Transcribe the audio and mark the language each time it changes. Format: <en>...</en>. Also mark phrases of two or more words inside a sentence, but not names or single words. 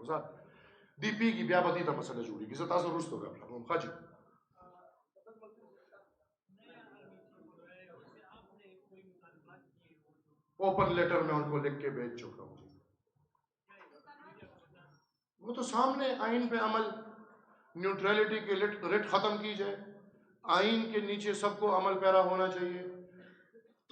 <ps>زه دی پیږي بیا به دې ته مسله جوړېږي. زه تاسو وروسته ګپ لرم. ښه جي.</ps> <en>open letter</en> <ur>میں ان کو لکھ کے بھیج چکا ہوں. وہ تو سامنے آئین پہ عمل، نیوٹرلٹی کی رٹ ختم کی جائے، آئین کے نیچے سب کو عمل پیرا ہونا چاہیے.</ur>